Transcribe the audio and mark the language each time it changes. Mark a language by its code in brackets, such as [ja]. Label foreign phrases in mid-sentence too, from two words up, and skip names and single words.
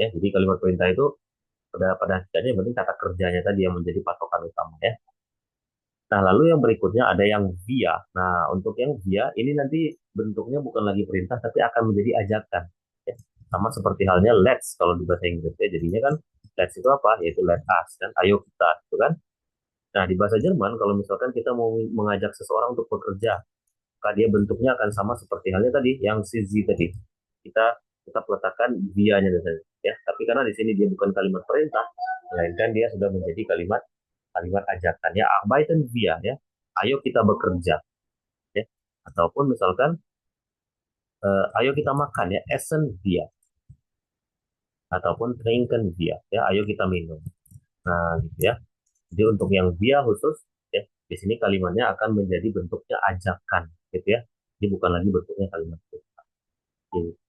[id] Ya, jadi kalimat perintah itu pada hakikatnya yang penting kata kerjanya tadi yang menjadi patokan utama ya. Nah, lalu yang berikutnya ada yang via. Nah, untuk yang via ini nanti bentuknya bukan lagi perintah tapi akan menjadi ajakan. Ya. Sama seperti halnya let's kalau di bahasa Inggris ya. Jadinya kan let's itu apa? Yaitu [en] let us [id] kan. Ayo kita, gitu kan? Nah, di bahasa Jerman kalau misalkan kita mau mengajak seseorang untuk bekerja, maka dia bentuknya akan sama seperti halnya tadi yang si Z tadi. Kita kita letakkan via-nya saja ya. Tapi karena di sini dia bukan kalimat perintah, melainkan dia sudah menjadi kalimat kalimat ajakan ya, [de] arbeiten wir [id] ya, ayo kita bekerja ya, ataupun misalkan ayo kita makan ya, [de] essen wir, [id] ataupun [de] trinken wir [id] ya, ayo kita minum. Nah gitu ya, jadi untuk yang wir khusus ya, di sini kalimatnya akan menjadi bentuknya ajakan gitu ya, jadi bukan lagi bentuknya kalimat perintah gitu.